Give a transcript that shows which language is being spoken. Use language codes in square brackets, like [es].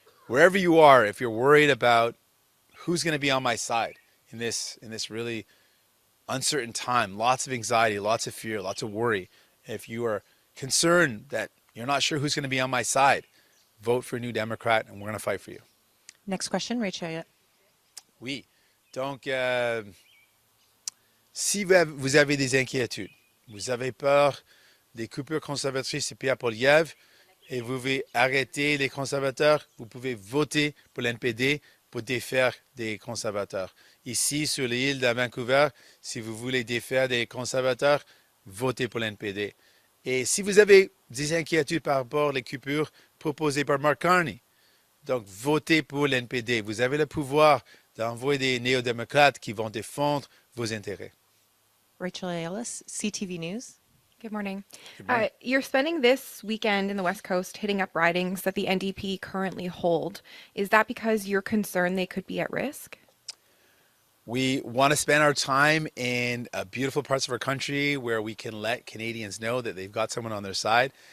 [en] Wherever you are, if you're worried about who's going to be on my side in this really uncertain time, lots of anxiety, lots of fear, lots of worry, if you are concerned that you're not sure who's going to be on my side, vote for a New Democrat and we're going to fight for you. Next question, Rachel. [fr] Oui. Donc, si vous avez des inquiétudes, vous avez peur des coupures conservatrices, c'est Pierre Poilievre, et vous voulez arrêter les conservateurs, vous pouvez voter pour l'NPD pour défaire des conservateurs. Ici, sur l'île de Vancouver, si vous voulez défaire des conservateurs, votez pour l'NPD. Et si vous avez des inquiétudes par rapport aux coupures proposées par Mark Carney, donc votez pour l'NPD. Vous avez le pouvoir d'envoyer des néo-démocrates qui vont défendre vos intérêts. [en] Rachel Ellis, CTV News. Good morning. Good morning. You're spending this weekend in the West Coast hitting up ridings that the NDP currently hold. Is that because you're concerned they could be at risk? We want to spend our time in beautiful parts of our country where we can let Canadians know that they've got someone on their side.